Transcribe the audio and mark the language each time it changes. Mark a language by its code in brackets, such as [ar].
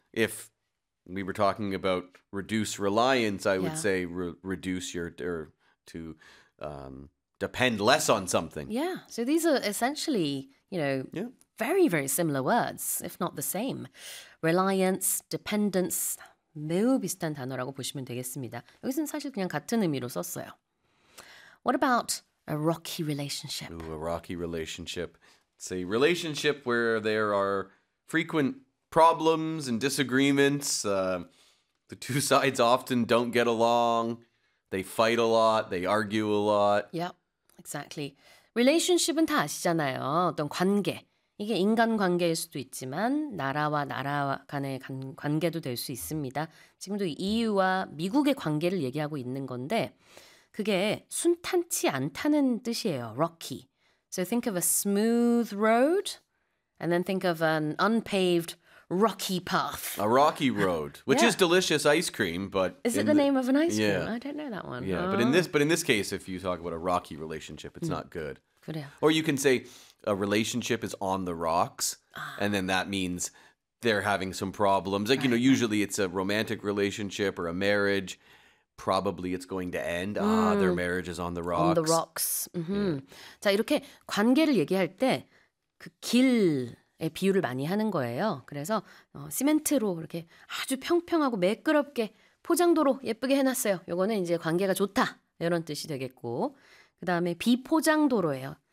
[en] If we were talking about reduce reliance, I would say reduce your or to depend less on something. Yeah. So these are essentially, you know, very, very similar words, if not the same. [ko] Reliance, dependence, 매우 비슷한 단어라고 보시면 되겠습니다. 여기서는 사실 그냥 같은 의미로 썼어요. [en] What about a rocky relationship? Ooh, a rocky relationship. It's a relationship where there are frequent problems and disagreements. The two sides often don't get along. They fight a lot. They argue a lot. Yep, exactly. [ko] Relationship은 다 아시잖아요. 어떤 관계. 이게 인간 관계일 수도 있지만 나라와 나라 간의 관계도 될 수 있습니다. 지금도 EU와 미국의 관계를 얘기하고 있는 건데 그게 순탄치 않다는 뜻이에요. [en] Rocky. So think of a smooth road and then think of an unpaved rocky path. A rocky road, which is delicious ice cream, but is it the name of an ice cream? I don't know that one. Yeah, but in this case if you talk about a rocky relationship, it's not good. [ko] 그래요. [en] Or you can say a relationship is on the rocks, and then that means they're having some problems. Like, you know, usually it's a romantic relationship or a marriage. Probably it's going to end. Their marriage is on the rocks. On the rocks. Mm-hmm. Yeah. [ko] 자, 이렇게 관계를 얘기할 때 그 길의 비유를 많이 하는 거예요. 그래서 시멘트로 이렇게 아주 평평하고 매끄럽게 포장도로 예쁘게 해놨어요. 요거는 이제 관계가 좋다, 이런 뜻이 되겠고. 그 다음에 비포장도로예요.